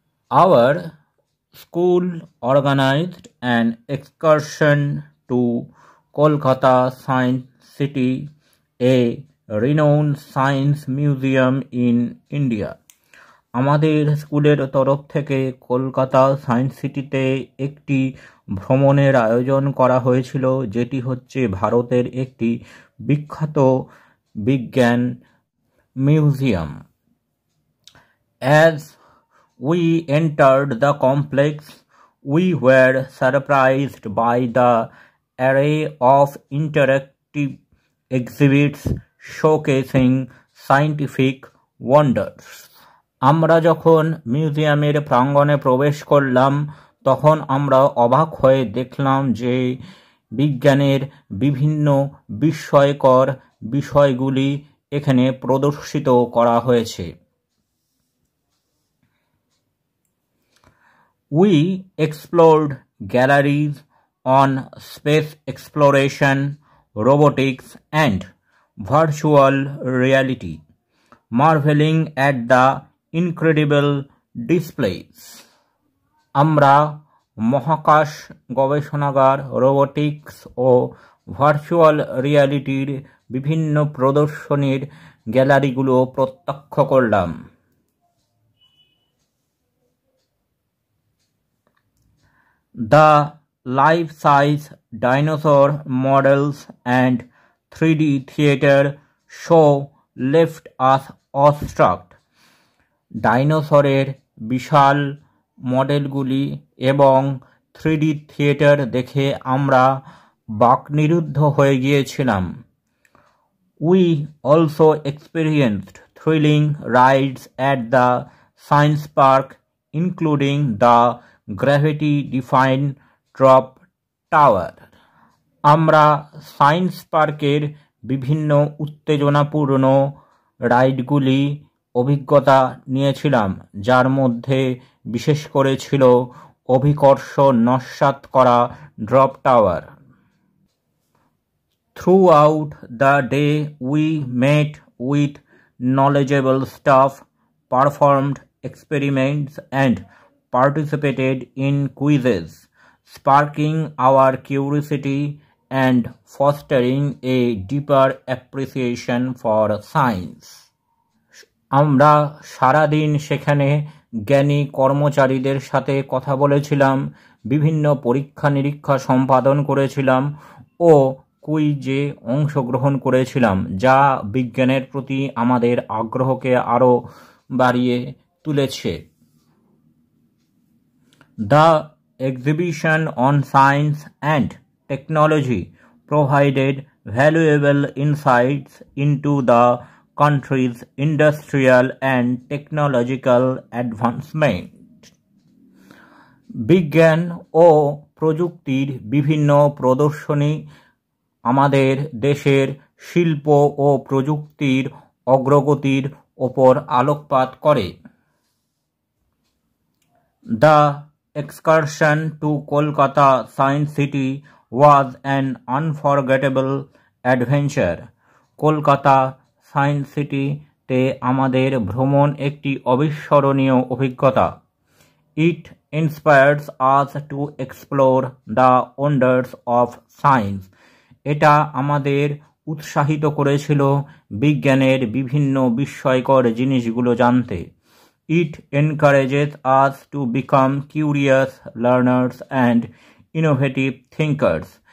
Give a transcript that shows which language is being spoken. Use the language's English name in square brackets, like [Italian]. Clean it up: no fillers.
[English] Our school organized an excursion to Kolkata Science City, a renowned science museum in India. [Bangla] আমাদের স্কুলের তরফ থেকে Kolkata science সিটিতে একটি ভ্রমণের আয়োজন করা হয়েছিল, যেটি হচ্ছে ভারতের একটি বিখ্যাত বিজ্ঞান museum. [English] As we entered the complex, we were surprised by the array of interactive exhibits showcasing scientific wonders. [Bangla] আমরা যখন মিউজিয়ামের প্রাঙ্গণে প্রবেশ করলাম, তখন আমরা অবাক হয়ে দেখলাম যে বিজ্ঞানের বিভিন্ন বিস্ময়কর বিষয়গুলি এখানে প্রদর্শিত করা হয়েছে। [English] We explored galleries on space exploration, robotics, and virtual reality, marveling at the incredible displays. [Bangla] আমরা মহাকাশ গবেষণাগার, রোবোটিক্স ও ভার্চুয়াল রিয়ালিটির বিভিন্ন প্রদর্শনীর গ্যালারিগুলো প্রত্যক্ষ করলাম। [English] The life-size dinosaur models and 3D theater show left us awestruck. [Bangla] ডাইনোসরের বিশাল মডেলগুলি এবং 3D থিয়েটার দেখে আমরা বাকনিরুদ্ধ হয়ে গিয়েছিলাম। [English] We also experienced thrilling rides at the science park, including the gravity-defying drop tower. [Bangla] আমরা সায়েন্স পার্কের বিভিন্ন উত্তেজনাপূর্ণ রাইডগুলি অভিজ্ঞতা নিয়েছিলাম, যার মধ্যে বিশেষ করে ছিল অভিকর্ষ নস্যাৎ করা drop tower. [English] Throughout the day, we met with knowledgeable staff, performed experiments, and participated in quizzes, sparking our curiosity and fostering a deeper appreciation for science. [Bangla] আমরা সারাদিন সেখানে জ্ঞানী কর্মচারীদের সাথে কথা বলেছিলাম, বিভিন্ন পরীক্ষা নিরীক্ষা সম্পাদন করেছিলাম ও কুইজে অংশগ্রহণ করেছিলাম, যা বিজ্ঞানের প্রতি আমাদের আগ্রহকে আরও বাড়িয়ে তুলেছে। [English] The exhibition on science and technology provided valuable insights into the country's industrial and technological advancement. [Bangla] বিজ্ঞান ও প্রযুক্তির বিভিন্ন প্রদর্শনী আমাদের দেশের শিল্প ও প্রযুক্তির অগ্রগতির ওপর আলোকপাত করে। [English] The excursion to Kolkata Science City was an unforgettable adventure. [Bangla] Kolkata science সিটিতে আমাদের ভ্রমণ একটি অবিস্মরণীয় অভিজ্ঞতা। [English] It inspires us to explore the wonders of science. [Bangla] এটা আমাদের উৎসাহিত করেছিল বিজ্ঞানের বিভিন্ন বিস্ময়কর জিনিসগুলো জানতে। [English] It encourages us to become curious learners and innovative thinkers.